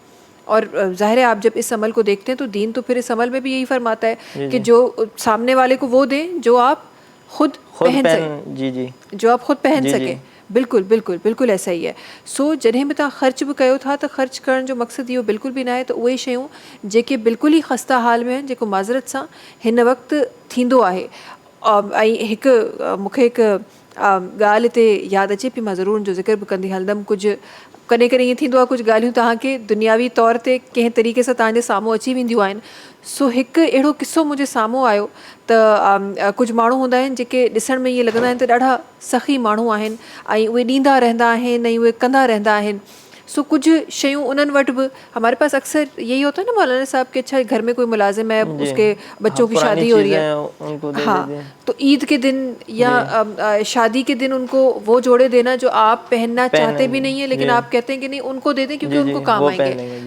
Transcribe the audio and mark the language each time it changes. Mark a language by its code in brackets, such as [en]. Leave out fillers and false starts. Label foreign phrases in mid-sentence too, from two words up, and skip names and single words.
[ur] اور ظاہر ہے آپ جب اس عمل کو دیکھتے ہیں تو دین تو پھر اس عمل میں بھی یہی فرماتا ہے کہ جو سامنے والے کو وہ دیں جو آپ خود پہن سکیں، جو آپ خود پہن سکیں۔ بالکل بالکل بالکل ایسا ہی ہے۔ [sd] سو جنہیں بتا خرچ بھی کयो تھا تو خرچ کرن جو مقصد یہ بالکل بھی نہ ہے، تو उहे शयूं जेके बिल्कुल ई खस्ता हाल में आहिनि, जेको माज़रत सां हिन वक़्तु थींदो आहे। ऐं मूंखे हिकु ॻाल्हि हिते यादि अचे पई, मां ज़रूरु जो ज़िक्र बि कंदी हलंदमि। कुझु कॾहिं कॾहिं ईअं थींदो आहे कुझु ॻाल्हियूं तव्हांखे दुनियावी तौर ते कंहिं तरीक़े सां तव्हांजे साम्हूं अची वेंदियूं आहिनि। सो हिकु अहिड़ो किस्सो मुंहिंजे साम्हूं आयो त कुझु माण्हू हूंदा आहिनि जेके ॾिसण में ईअं लॻंदा आहिनि त ॾाढा सख़ी माण्हू आहिनि ऐं उहे ॾींदा रहंदा आहिनि ऐं उहे कंदा रहंदा आहिनि। सो कुछ शयूं उन्हनि वटि बि, [ur] ہمارے پاس اکثر یہی ہوتا ہے نا مولانا صاحب کہ اچھا گھر میں کوئی ملازم ہے، اس کے بچوں کی شادی ہو رہی ہے, ان کو دے हाँ, دیتے ہیں. تو عید کے دن یا شادی کے دن ان کو وہ جوڑے دینا جو آپ پہننا چاہتے بھی نہیں ہے، لیکن آپ کہتے ہیں کہ نہیں ان کو دے دیں کیونکہ ان کو کام آئیں گے.